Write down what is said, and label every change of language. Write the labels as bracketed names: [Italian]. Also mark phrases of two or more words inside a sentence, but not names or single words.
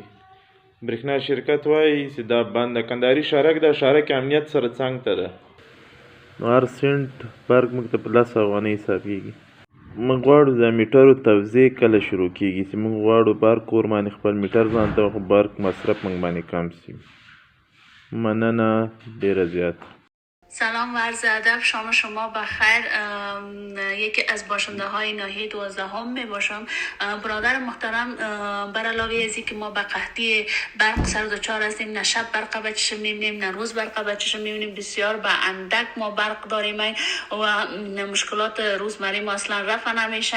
[Pashto] برېښنا شرکت وایي چې دا بند ده. کندهاري شارک ده، شارک امنیت سره څنګ ته ده، نو هر سنټ برق موږ ته په 10 افغانۍ حسابېږي. موږ غواړو د میټرو توزیع کله شروع کېږي چې موږ غواړو په هر کور باندې خپل میټر ځان ته، خو برق مصرف موږ باندې کم شي. مننه ډېره زیاته. [Persian] سلام و عرض ادب، شام شما بخیر. یکی از باشنده های ناحیه 12 می باشم. برادر محترم، بر علاوه از اینکه ما به قحطی برق سر دچار هستیم، نه شب برق به چشم میبینیم نه روز برق به چشم میبینیم، بسیار به اندک ما برق داریم و مشکلات روزمره ما اصلا رفع نمیشه.